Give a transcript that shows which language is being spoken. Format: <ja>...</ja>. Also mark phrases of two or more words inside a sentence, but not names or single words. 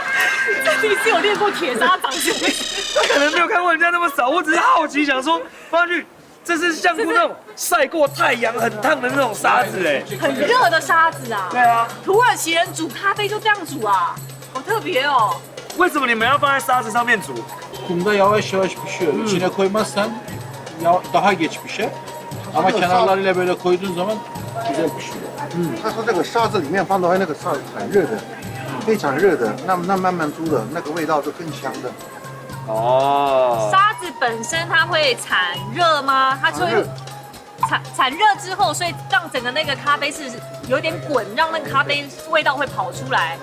<zh>这你是有练过铁砂掌是不是？可能没有看过人家那么少，我只是好奇想说放上去。这是像那种晒过太阳很烫的那种沙子哎，很热的沙子啊。对啊，土耳其人煮咖啡就这样煮啊，好特别哦。为什么你们要放在沙子上面煮？</zh> <tr>Kumda yavaş yavaş pişiyor. İçine koymazsan daha geç pişer. Ama kenarlarıyla böyle koyduğun zaman güzel pişiyor.</tr> <zh>他说这个沙子里面放的话，那个沙子很热的，非常热的，那慢慢煮的那个味道就更香的。哦，沙子本身它会产热吗？它就会产热之后，所以让整个那个咖啡是有点滚，让那个咖啡味道会跑出来。</zh>